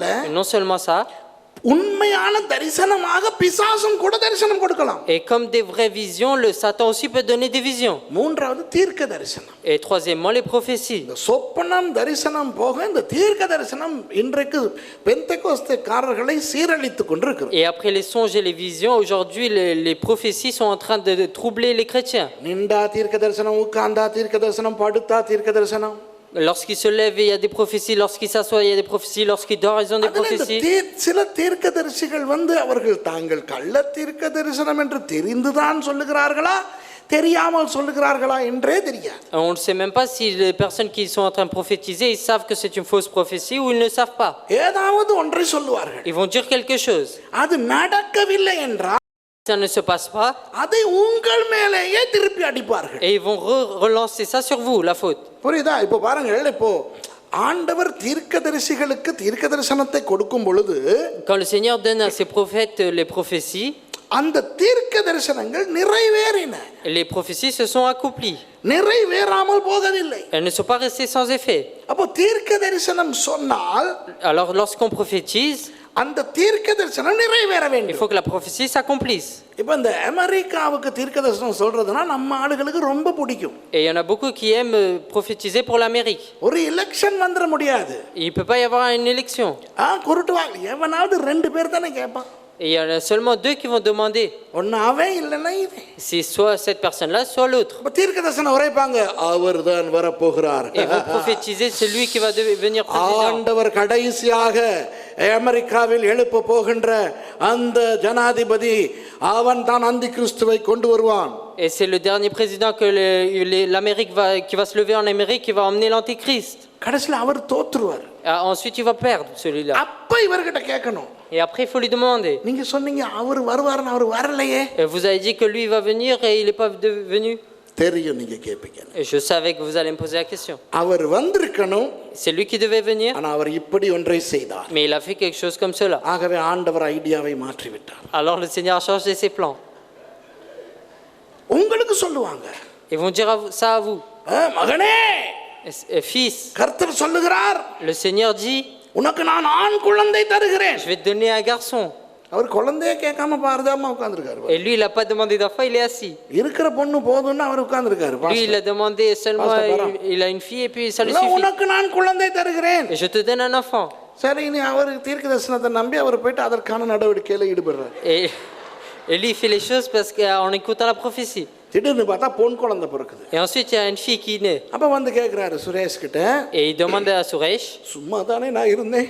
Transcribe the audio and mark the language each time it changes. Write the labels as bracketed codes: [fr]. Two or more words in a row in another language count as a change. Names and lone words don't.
[fr] Et non seulement ça. [ta] உண்மையான தரிசனமாக பிசாசும் கூட தரிசனம் கொடுக்கலாம். [fr] Et comme des vraies visions, le Satan aussi peut donner des visions. [ta] மூன்றாவது தீர்க்க தரிசனம். [fr] Et troisièmement, les prophéties. [ta] இந்த சொப்பனம் தரிசனம் போக இந்த தீர்க்க தரிசனம் இன்றைக்கு பெந்தெகோஸ்தேக்காரர்களை சீரழித்துக் கொண்டிருக்கிறது. [fr] Et après les songes et les visions, aujourd'hui les prophéties sont en train de troubler les chrétiens. [ta] நின்றா தீர்க்க தரிசனம், உட்கார்ந்தா தீர்க்க தரிசனம், படுத்தா தீர்க்க தரிசனம். [fr] Lorsqu'il se lève, il y a des prophéties. Lorsqu'il s'assoit, il y a des prophéties. Lorsqu'il dort, ils ont des prophéties. [ta] சில தீர்க்கதரிசிகள் அவர்கள் தாங்கள் கள்ள தீர்க்க தரிசனம் என்று தெரிந்துதான் சொல்லுகிறார்களா தெரியாமல் சொல்லுகிறார்களா என்றே தெரியாது. [fr] On ne sait même pas si les personnes qui sont en train de prophétiser, ils savent que c'est une fausse prophétie ou ils ne savent pas. [ta] ஏதாவது ஒன்றை சொல்லுவார்கள். [fr] Ils vont dire quelque chose. [ta] அது நடக்கவில்லை என்றால் [fr] Ça ne se passe pas. [ta] அதை உங்கள் மேலேயே திருப்பி அடிப்பார்கள். [fr] Et ils vont relancer ça sur vous, la faute. [ta] புரியுதா? இப்போ பாருங்கள், இப்போ ஆண்டவர் தீர்க்கதரிசிகளுக்கு தீர்க்க தரிசனத்தை கொடுக்கும் பொழுது, [fr] Quand le Seigneur donne à ses prophètes les prophéties, [ta] அந்த தீர்க்க தரிசனங்கள் நிறைவேறின. [fr] les prophéties se sont accomplies. [ta] நிறைவேறாமல் போகவில்லை. [fr] Elles ne sont pas restées sans effet. [ta] அப்போ தீர்க்க தரிசனம் சொன்னால், [fr] Alors lorsqu'on prophétise, [ta] அந்த தீர்க்க தரிசனம் நிறைவேற [fr] il [ta] வேண்டும். [fr] faut que la prophétie s'accomplisse. [ta] இப்போ இந்த அமெரிக்காவுக்கு தீர்க்க தரிசனம் சொல்றதுனா நம்ம ஆளுகளுக்கு ரொம்ப பிடிக்கும். [fr] Et il y en a beaucoup qui aiment prophétiser pour l'Amérique. [ta] ஒரு எலெக்ஷன் வந்துட முடியாது. [fr] Il ne peut pas y avoir une élection. [ta] குருட்டுவாங்க, எவனாவது 2 பேர் தானே கேட்பான். [fr] Et il y en a seulement 2 qui vont demander. [ta] ஒன்னு அவன் இல்லைன்னா இவன். [fr] C'est soit cette personne-là, soit l'autre. [ta] அப்ப தீர்க்க தரிசனம் உரைப்பாங்க, அவர் தான் வர போகிறார். [fr] Et vont prophétiser celui qui va devenir président. [ta] ஆண்டவர் கடைசியாக அமெரிக்காவில் எழுப்ப போகின்ற அந்த ஜனாதிபதி அவன் தான் அந்தி கிறிஸ்துவை கொண்டு வருவான். [fr] Et c'est le dernier président que l'Amérique qui va se lever en Amérique, qui va emmener l'Antichrist. [ta] கடைசியில் அவர் தோற்றுவார். [fr] Ensuite, il va perdre celui-là. [ta] அப்ப இவர்கிட்ட கேட்கணும். [fr] Et après, il faut lui demander. [ta] நீங்க சொன்னீங்க அவர் வருவார்னு, அவர் வரலையே. [fr] Et vous avez dit que lui il va venir et il n'est pas venu. [ta] தெரியும் நீங்க கேட்பீங்க. [fr] Et je savais que vous allez me poser la question. [ta] அவர் வந்திருக்கணும். [fr] C'est lui qui devait venir. [ta] ஆனா அவர் இப்படி ஒன்றை செய்தார். [fr] Mais il a fait quelque chose comme cela. [ta] ஆகவே ஆண்டவர் ஐடியாவை மாற்றி விட்டார். [fr] Alors le Seigneur a changé ses plans. [ta] உங்களுக்கு சொல்லுவாங்க. [fr] Ils vont dire ça à vous. [ta] மகனே, [fr] Fils, [ta] கர்த்தர் சொல்லுகிறார், [fr] le Seigneur dit, [ta] உனக்கு நான் ஆண் குழந்தை தருகிறேன். [fr] je vais te donner un garçon. [ta] அவர் குழந்தையே கேட்காம பாரதாம உட்கார்ந்திருக்காரு. [fr] Et lui, il n'a pas demandé d'enfant, il est assis. [ta] இருக்கிற பொண்ணு போதும்னு அவர் உட்கார்ந்திருக்காரு. [fr] Lui, il a demandé seulement, il a une fille et puis ça lui suffit. [ta] உனக்கு நான் குழந்தை தருகிறேன். [fr] Et je te donne un enfant. [ta] சரி, நீ அவர் தீர்க்க தரிசனத்தை நம்பி அவர் போயிட்டு அதற்கான நடவடிக்கையில ஈடுபடுறார். [fr] Et lui, il fait les choses parce qu'en écoutant la prophétie. [ta] திடீர்னு பார்த்தா பொன் குழந்தை பிறக்குது. [fr] Et ensuite, il y a une fille qui naît. [ta] அப்போ வந்து கேட்குறாரு சுரேஷ் கிட்ட, [fr] Et il demande à Suresh, [ta] சும்மா தானே நான் இருந்தேன்,